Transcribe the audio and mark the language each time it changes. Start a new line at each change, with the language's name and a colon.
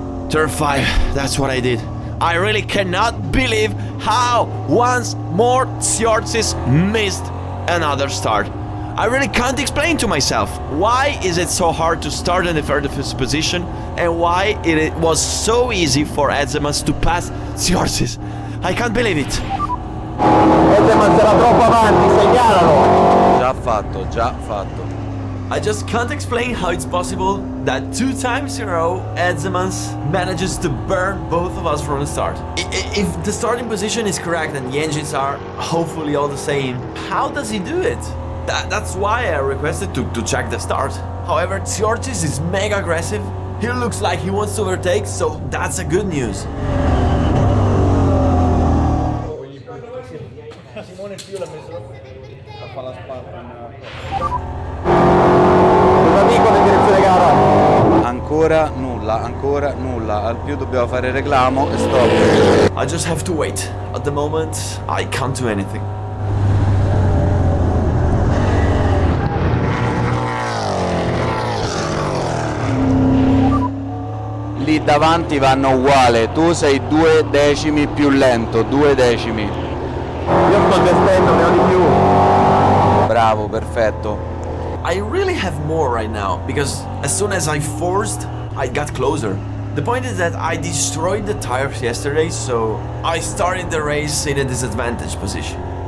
English: Turn 5, that's what I did. I really cannot believe how once more Tsiortsis missed another start. I really can't explain to myself why is it so hard to start in the first position and why it was so easy for Edsemans to pass Tsiortsis. I can't believe it.
Italian: Edsemans era troppo avanti, segnalalo. Già fatto.
English: I just can't explain how it's possible that 2 times in a row Edsemans manages to burn both of us from the start. If the starting position is correct and the engines are hopefully all the same, how does he do it? That's why I requested to check the start. However, Tsiortsis is mega aggressive. He looks like he wants to overtake, so that's a good news.
Italian: Ancora nulla, al più dobbiamo fare reclamo e stop.
English: I just have to wait. At the moment, I can't do anything.
Italian: Lì davanti vanno uguale, tu sei 2 decimi più lento, 2 decimi. Io sto gestendo, ne ho di più. Bravo, perfetto.
English: I really have more right now, because as soon as I forced, I got closer. The point is that I destroyed the tires yesterday, so I started the race in a disadvantaged position.